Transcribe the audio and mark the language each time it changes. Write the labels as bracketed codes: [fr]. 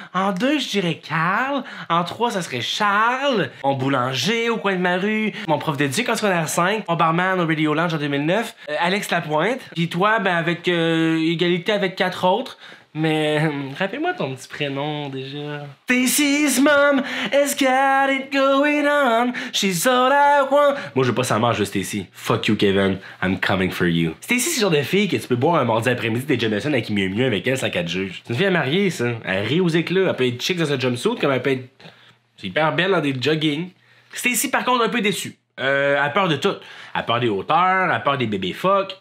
[fr] En 2, je dirais Carl. En 3, ça serait Charles. Mon boulanger au coin de ma rue. Mon prof d'éduc en secondaire 5. Mon barman au Radio Lounge en 2009. Alex Lapointe. Puis toi, ben avec égalité avec 4 autres. Mais rappelle-moi ton petit prénom déjà. [en] Stacy's mom has got it going on. She's all I want. [fr] Moi, je veux pas sa mère, je veux Stacy. [en] Fuck you, Kevin. I'm coming for you. [fr] Stacy, c'est le genre de fille que tu peux boire un mardi après-midi des Jameson avec mieux avec elle sans qu'elle te juge. C'est une fille à marier, ça. Elle rit aux éclats. Elle peut être chic dans sa jumpsuit comme elle peut être. C'est hyper belle dans des jogging. Stacy, par contre, un peu déçue. Elle a peur de tout. Elle a peur des hauteurs, elle a peur des bébés phoques.